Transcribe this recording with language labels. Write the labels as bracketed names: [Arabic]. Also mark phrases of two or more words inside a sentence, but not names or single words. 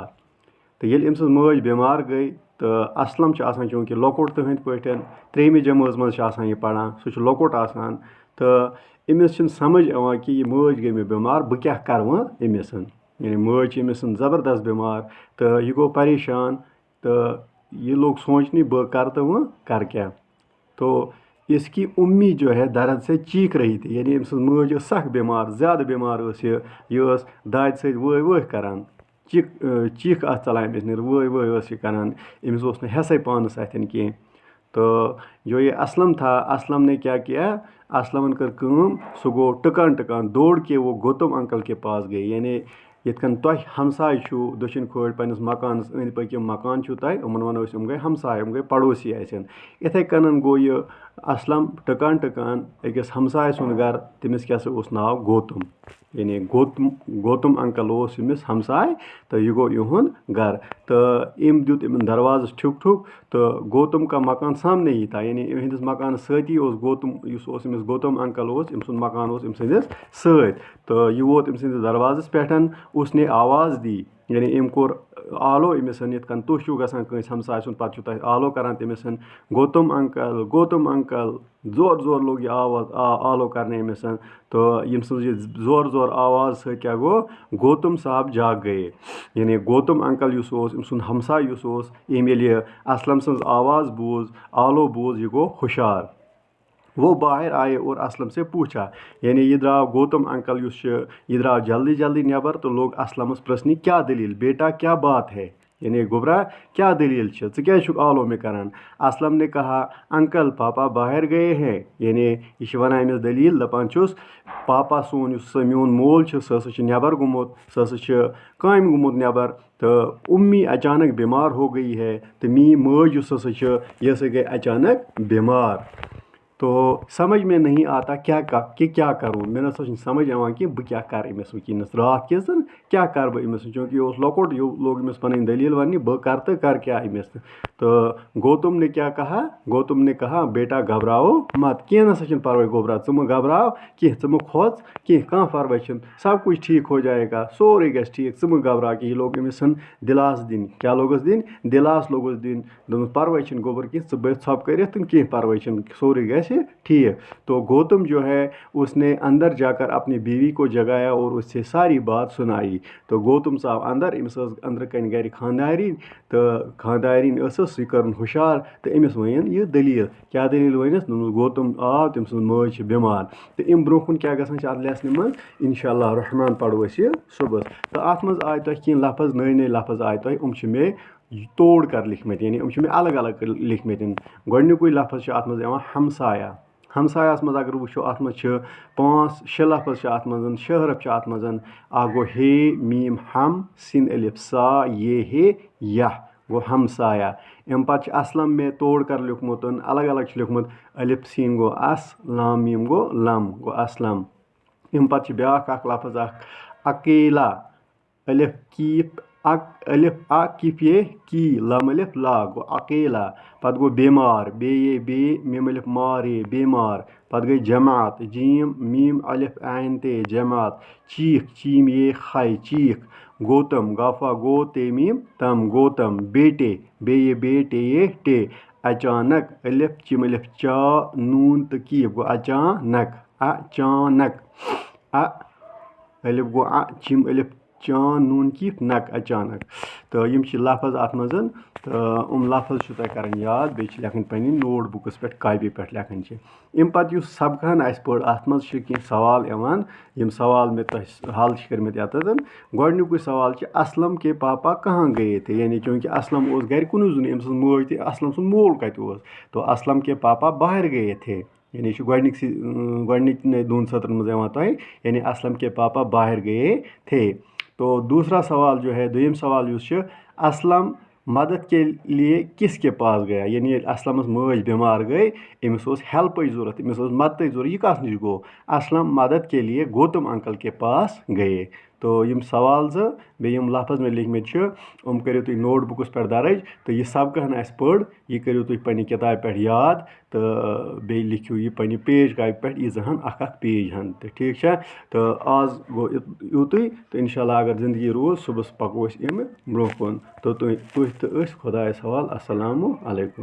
[Kashmiri] تہٕ ییٚلہِ أمۍ سٕنٛز مٲج بٮ۪مار گٔے تہٕ اسلم چھُ آسان چوٗنٛکہِ لۄکُٹ تٕہٕنٛدۍ پٲٹھۍ ترٛیٚیِمہِ جمٲژ منٛز چھُ آسان یہِ پران سُہ چھُ لۄکُٹ آسان. تہٕ أمِس چھِنہٕ سمجھ یِوان کہِ یہِ مٲج گٔے مےٚ بٮ۪مار بہٕ کیاہ کرٕ وۄنۍ أمِس. یعنی مٲج چھِ أمِس زبردست بٮ۪مار تہٕ یہِ گوٚو پریشان تہٕ یہ [Urdu] لوگ سوچنے [Kashmiri] بہٕ کرٕ تہٕ وۄنۍ کرٕ کیاہ. [Urdu] تو اس کی امی جو ہے درد سے چیخ رہی تھی. [Kashmiri] یعنی أمۍ سٕنٛز مٲج ٲس سخ بٮ۪مار زیادٕ بٮ۪مار ٲس یہِ ٲس دادِ سۭتۍ وٲے وٲے کران. چیٖکھ ٲس ژلان أمِس نیٖرِتھ وٲے وٲے ٲس یہِ کران. أمِس اوس نہٕ حٮ۪سٕے پانس اتھٮ۪ن کینٛہہ. [Urdu] تو جو یہ اسلم تھا اسلم نے کیا کیا [Kashmiri] اسلمن کٔر کٲم سُہ گوٚو ٹٕکان [Urdu] دوڑ کے وہ گوتم انکل کے پاس گٔے. [Kashmiri] یعنی یِتھ کٔنۍ تۄہہِ ہمساے چھُو دٔچھِنۍ کھوورِ پننِس مکانس أنٛدۍ پٔکۍ یِم مکان چھُو تۄہہِ یِمن ونو أسۍ یِم گٔے ہمساے یِم گٔے پڑوسی اَسٮ۪ن. یِتھَے کٔنن گوٚو یہِ اسلم ٹٕکان أکِس ہمساے سُنٛد گرٕ تٔمِس کیاہ سا اوس ناو گوتم. یعنی گوتم انکل اوس أمِس ہمساے تہٕ یہِ گوٚو یِہُنٛد گرٕ. تہٕ أمۍ دیُت یِمن دروازس ٹھُک تہٕ [Urdu] گوتم کا مکان سامنے ہی تھا. [Kashmiri] یعنی أہنٛدِس مکانس سۭتی اوس گوتم یُس اوس أمِس گوتم انکل اوس أمۍ سُنٛد مکان اوس أمۍ سٕنٛدِس سۭتۍ. تہٕ یہِ ووت أمۍ سٕنٛدِس دروازس پٮ۪ٹھ. [Urdu] اس نے آواز دی [Kashmiri] یعنی أمۍ کوٚر آلو أمِس یِتھ کٔنۍ تُہۍ چھُو گژھان کٲنٛسہِ ہمساے سُنٛد پتہٕ چھُو تۄہہِ آلو کران تٔمِس گوتم انکل زور لوگ یہِ آواز آلو کرنہِ أمِس. تہٕ ییٚمہِ سٕنٛز یہِ زور آواز سۭتۍ کیاہ گوٚو گوتم صاحب [Urdu] جاگ گٔیے. [Kashmiri] یعنی گوتم انکل یُس اوس أمۍ سُنٛد ہمساے یُس اوس أمۍ ییٚلہِ یہِ اسلم سٕنٛز آواز بوٗز آلو بوٗز یہِ گوٚو ہُشار. [Urdu] وہ باہر آئے اور اسلم سے پوچھا. [Kashmiri] یعنی یہِ درٛاو گوتم انکل یُس چھُ یہِ درٛاو جلدی نٮ۪بر تہٕ لوگ اسلمس پرژھنہِ کیاہ دٔلیٖل [Urdu] بیٹا کیا بات ہے. [Kashmiri] یعنی گوٚبرا کیاہ دٔلیٖل چھِ ژٕ کیازِ چھُکھ آلو مےٚ کران. [Urdu] اسلم نے کہا انکل پاپا باہر گئے ہیں. [Kashmiri] یعنی یہِ چھِ ونان أمِس دٔلیٖل دپان چھُس پاپا سون یُس سُہ میون مول چھُ سُہ ہسا چھُ نٮ۪بر گوٚمُت سُہ ہسا چھُ کامہِ گوٚمُت نٮ۪بر. [Urdu] تہٕ امی اچانک بیمار ہو گئی ہے. [Kashmiri] تہٕ میٲنۍ مٲج یُس ہسا چھِ یہِ ہسا گٔے اچانک بیمار. [Urdu] تو سمجھ میں نہیں آتا کیا کروں [Kashmiri] مےٚ نسا چھُنہٕ سمجھ یِوان کہِ بہٕ کیٛاہ کَرٕ أمِس وٕنکٮ۪نَس راتھ کِس کیٛاہ کَرٕ بہٕ أمِس چوٗنٛکہِ یہِ اوس لۄکُٹ یہِ لوگ أمِس پَنٕنۍ دٔلیٖل وَننہِ بہٕ کَرٕ تہٕ کَرٕ کیٛاہ أمِس [Urdu] تو گوتم نے کیا کہا گوتم نے کہا بیٹا گھبراؤ مت [Kashmiri] کینٛہہ نسا چھُنہٕ پَرواے گوبرا ژٕ مہٕ گھبراو کینٛہہ ژٕ مہٕ کھوژ کینٛہہ کانٛہہ پَرواے چھُنہٕ [Urdu] سب کچھ ٹھیٖک ہو جائے گا [Kashmiri] سورُے گژھِ ٹھیٖک ژٕ مہٕ گھبراو کینٛہہ یہِ لوگ أمِس دِلاس دِنۍ کیٛاہ لوگُس دِنۍ دِلاس لوگُس دِنۍ دوٚپُس پَرواے چھِنہٕ گوبر کینٛہہ ژٕ بیٚہہ ژھۄپہٕ کٔرِتھ تہٕ کینٛہہ پَرواے چھِنہٕ سورُے گژھِ ٹھیٖک [Urdu] تو گوتم جو ہے اس نے اندر جا کر اپنی بیوی کو جگایا اور اس سے ساری بات سنائی [Kashmiri] تو گوتم ژاو اندر أمِس ٲس أنٛدرٕ کَنۍ گَرِ خانٛدارِنۍ تہٕ خانٛدارِنۍ ٲسٕس یہِ کٔرٕن ہُشار تہٕ أمِس ؤنِن یہِ دٔلیٖل کیٛاہ دٔلیٖل ؤنِس دوٚپنَس گوتم آو تٔمۍ سٕنٛز مٲج چھِ بٮ۪مار تہٕ اَمہِ برونٛہہ کُن کیٛاہ گژھان چھِ اَتھ لیسنہِ منٛز اِنشاء اللہ رحمان پَرو أسۍ یہِ صُبحس تہٕ اَتھ منٛز آے تۄہہِ کینٛہہ لفظ نٔے لفظ آے تۄہہِ یِم چھِ مےٚ [Urdu] توڑ کر [Kashmiri] لیکھمٕتۍ یعنی یِم چھِ مےٚ الگ الگ لیکھمٕتۍ گۄڈنیُکُے لفظ چھُ اَتھ منٛز یِوان ہمسایا ہمسایَس منٛز اگر وٕچھو اَتھ منٛز چھِ 5-6 لفظ چھِ اَتھ منٛز 6 حرف چھِ اَتھ منٛز اکھ گوٚو ہے میٖم ہم سِن الف سا یہ ہے یہ گوٚو ہمسایا اَمہِ پَتہٕ چھِ اَسلم مےٚ [Urdu] توڑ کر [Kashmiri] لیوٚکھمُت الگ الگ چھُ لیوٚکھمُت الف سیٖن گوٚو اَس لام میٖم گوٚو لم گوٚو اسلم اَمہِ پَتہٕ چھِ بیٛاکھ اکھ لفظ اکھ اکیلا الف کیٖپ الف اَ کِپ یہ کی لم الف لا گوٚو اکیلا پَتہٕ گوٚو بیمار بے میٖم الف مار یہ بیمار پَتہٕ گٔے جماعت جیٖم میٖم الف عین تے جماعت چیٖخ چیٖم یہ خے چیٖخ گوتم گافا گو تے میٖم تم گوتم بیٹے بے ٹے یہ ٹے اچانک الف چِم الف چا نوٗن تہٕ کیٖف گوٚو اچانک الف گوٚو چِم الف چان نوٗن کیٖف نک اچانک تہٕ یِم چھِ لفظ اَتھ منٛز تہٕ یِم لفظ چھُو تۄہہِ کَرٕنۍ یاد بیٚیہِ چھِ لیکھٕنۍ پنٛنہِ نوٹ بُکَس پٮ۪ٹھ کاپی پٮ۪ٹھ لیکھٕنۍ چھِ اَمہِ پَتہٕ یُس سبقہٕ ہن اَسہِ پٔر اَتھ منٛز چھِ کینٛہہ سوال یِوان یِم سوال مےٚ تۄہہِ حل چھِ کٔرمٕتۍ یَتَتھ گۄڈنیُکُے سوال چھِ [Urdu] اسلم کے پاپا کہاں گٔیے تھے [Kashmiri] یعنی چوٗنٛکہِ اسلم اوس گَرِ کُنُے زوٚنُے أمۍ سٕنٛز موج تہِ اسلم سُنٛد مول کَتہِ اوس [Urdu] تو اسلم کے پاپا باہر گٔیے تھے [Kashmiri] یعنی چھُ گۄڈنِکۍ 2 سطرن منٛز یِوان تۄہہِ یعنی [Urdu] اسلم کے پاپا باہر گٔیے تھے تو دوسرا سوال جو ہے [Kashmiri] دوٚیِم سوال یُس چھُ [Urdu] اسلم مدد کے لیے کس کے پاس گیا [Kashmiri] یعنی ییٚلہِ اسلمس مٲج بٮ۪مار گٔے أمِس اوس ہٮ۪لپٕچ ضوٚرتھ أمِس ٲس مدتٕچ ضوٚرتھ یہِ کَتھ نِش گوٚو [Urdu] اسلم مدد کے لیے گوتم انکل کے پاس گٔیے [Kashmiri] تو یِم سوال 2 بیٚیہِ یِم لفظ مےٚ لیکھمٕتۍ چھِ یِم کٔرِو تُہۍ نوٹ بُکَس پٮ۪ٹھ درٕج تہٕ یہِ سبقہٕ ہن اَسہِ پٔر یہِ کٔرِو تُہۍ پنٛنہِ کِتابہِ پٮ۪ٹھ یاد تہٕ بیٚیہِ لیکھِو یہِ پنٛنہِ پیج کاپہِ پٮ۪ٹھ ییٖژاہ ہن اکھ پیج ہن تہٕ ٹھیٖک چھا تہٕ آز گوٚو یُتُے تہٕ اِنشاء اللہ اگر زندگی روٗز صُبحس پَکو أسۍ اَمہِ برونٛہہ کُن تہٕ تُہۍ تہٕ أسۍ خۄدایَس حوالہٕ السلامُ علیکُم